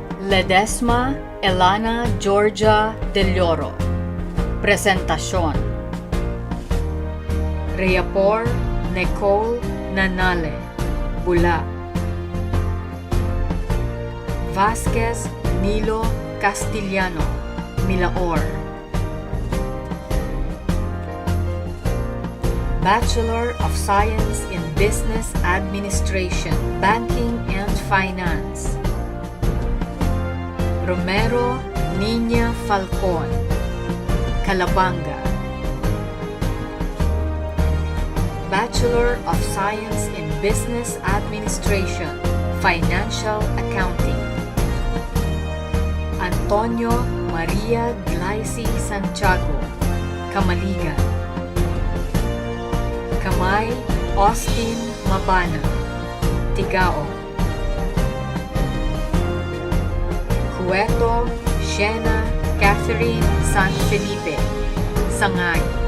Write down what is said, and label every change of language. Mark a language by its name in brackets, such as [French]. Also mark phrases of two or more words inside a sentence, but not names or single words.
[Bikol] Ledesma Elana Georgia Del Lloro. Presentasyon. Reapor Nicole Nanale, Bula. Vasquez Nilo Castillano, Milaor. [English] Bachelor of Science in Business Administration, Banking and Finance. [Bikol] Romero Nina Falcon, Calabanga. [English] Bachelor of Science in Business Administration, Financial Accounting. [Bikol] Antonio Maria Glycy Santiago, Kamaligan. Kamay Austin Mabana, Tigao. Cueto Shena Catherine San Felipe, Sangay.